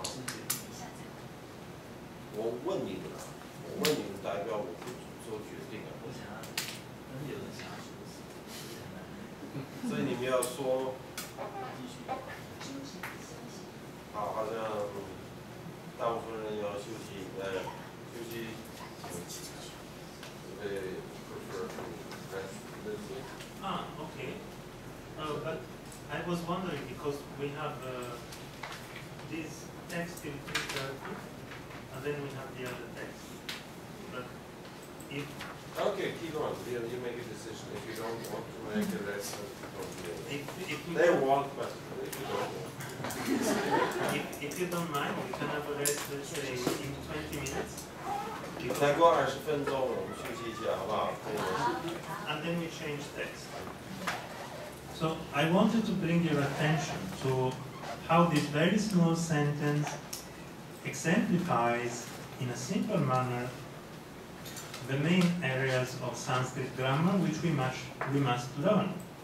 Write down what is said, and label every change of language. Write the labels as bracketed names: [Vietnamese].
[Chinese] 好，我问你们了，我问你们代表我不做决定啊。我想要，但是有人想要休息，所以你们要说。继续。休息休息。好，好像大部分人要休息，休息。 [English] They prefer to rest a little bit. Okay. But I was wondering because we have this text in 330, and then we have the other text. But if okay, keep on. You make a decision. If you don't want to make a lesson, don't do it. If they want, but if you don't want. if you don't mind, we can have a rest, let's say, in 20 minutes. [Chinese] 再过20分钟，我们休息一下，好不好？ [English] And then we change text. So I wanted to bring your attention to how this very small sentence exemplifies in a simple manner the main areas of Sanskrit grammar which we must learn.